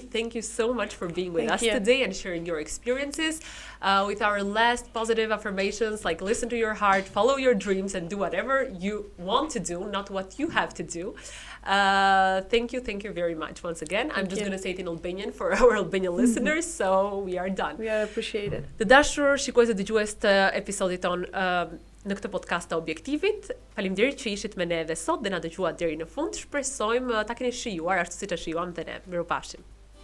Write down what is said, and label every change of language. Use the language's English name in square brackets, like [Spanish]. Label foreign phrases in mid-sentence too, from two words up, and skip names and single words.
[English] Thank you so much for being with us today and sharing your experiences with our last positive affirmations, like listen to your heart, follow your dreams, and do whatever you want to do, not what you have to do. Thank you very much once again. I'm just going to say it in Albanian for our Albanian listeners, so we are done. We are appreciated. [Albanian] Të dashur shikues dhe dëgjues të episodit ton në këtë podcast të Objektivit, faleminderit që ishit me ne edhe sot dhe na dëgjuat deri në fund. Shpresojmë ta keni shijuar ashtu siç e shijuam dhe ne. Mirupafshim.